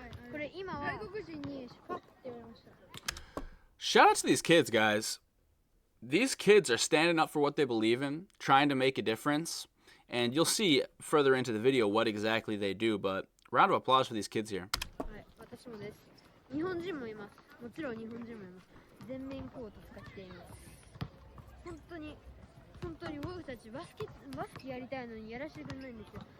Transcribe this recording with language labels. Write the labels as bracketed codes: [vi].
[ja] これ今は外国人にパッて言われました。 [en] Shout out to these kids, guys. These kids are standing up for what they believe in, trying to make a difference, and you'll see further into the video what exactly they do, but round of applause for these kids here. [ja] はい、私もです。日本人もいます。もちろん日本人もいます。全面コート使っています。本当に僕たちバスケやりたいのにやらせてくれないんですよ。